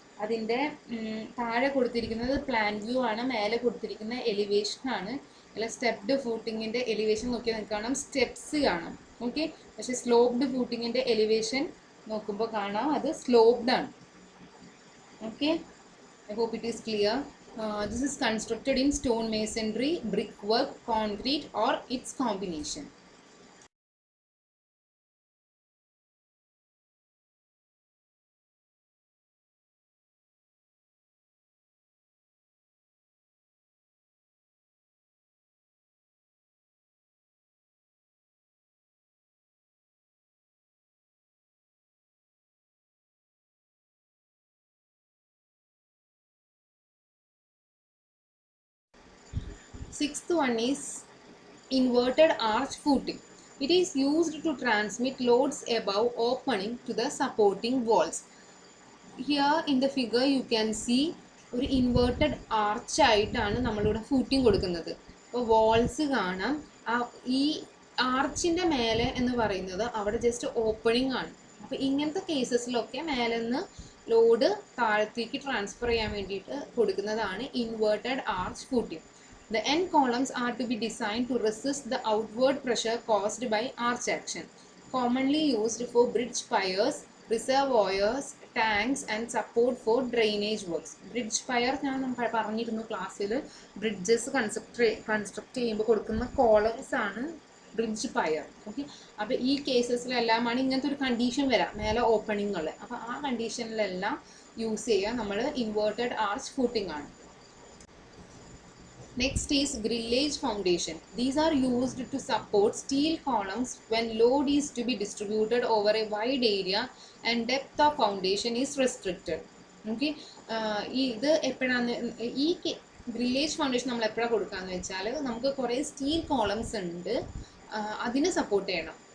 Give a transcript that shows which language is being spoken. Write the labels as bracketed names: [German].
[Malayalam] അതിൻ്റെ താഴെ കൊടുത്തിരിക്കുന്നത് പ്ലാൻ വ്യൂ ആണ്, മേലെ കൊടുത്തിരിക്കുന്ന എലിവേഷൻ ആണ്. അല്ല, സ്റ്റെപ്ഡ് ഫൂട്ടിങ്ങിൻ്റെ എലിവേഷൻ നോക്കിയാൽ നിങ്ങൾക്ക് കാണാം സ്റ്റെപ്സ് കാണാം. ഓക്കെ, പക്ഷേ സ്ലോപ്ഡ് ഫൂട്ടിങ്ങിൻ്റെ എലിവേഷൻ നോക്കുമ്പോൾ കാണാം അത് സ്ലോപ്ഡ് ആണ്. Okay, [English] I hope it is clear. This is constructed in stone masonry, brickwork, concrete, or its combination. Sixth one is inverted arch footing. It is used to transmit loads above opening to the supporting walls. Here in the figure you can see [Malayalam] ഒരു inverted arch ആയിട്ടാണ് നമ്മളിവിടെ footing കൊടുക്കുന്നത്. അപ്പോൾ walls കാണാം. ഈ ആർച്ചിൻ്റെ മേലെ എന്ന് പറയുന്നത് അവിടെ ജസ്റ്റ് ഓപ്പണിംഗ് ആണ്. അപ്പോൾ ഇങ്ങനത്തെ കേസസിലൊക്കെ മേലെ നിന്ന് ലോഡ് താഴത്തേക്ക് ട്രാൻസ്ഫർ ചെയ്യാൻ വേണ്ടിയിട്ട് കൊടുക്കുന്നതാണ് inverted arch footing. [English] The end columns are to be designed to resist the outward pressure caused by arch action. Commonly used for bridge piers, reservoirs, tanks and support for drainage works. [Malayalam] Bridge pier ഞാൻ പറഞ്ഞിരുന്നു ക്ലാസ്സിൽ, bridges construct ചെയ്യുമ്പോൾ കൊടുക്കുന്ന columns ആണ് bridge പയർ. Okay, അപ്പോൾ ഈ കേസസിലെല്ലാമാണ് ഇങ്ങനത്തെ ഒരു കണ്ടീഷൻ വരാം, മേലെ ഓപ്പണിങ്ങുകൾ. അപ്പോൾ ആ കണ്ടീഷനിലെല്ലാം യൂസ് ചെയ്യുക നമ്മൾ ഇൻവേർട്ടഡ് ആർച്ച് ഫൂട്ടിംഗ് ആണ്. [English] Next is grillage foundation. These are used to support steel columns when load is to be distributed over a wide area and depth of foundation is restricted. [Malayalam] Okay, ഇത് എപ്പോഴാണ് ഈ grillage foundation നമ്മൾ എപ്പോഴാണ് കൊടുക്കാന്ന് വെച്ചാൽ നമുക്ക് കുറേ സ്റ്റീൽ കോളംസ് ഉണ്ട്, അതിനെ സപ്പോർട്ട് ചെയ്യണം.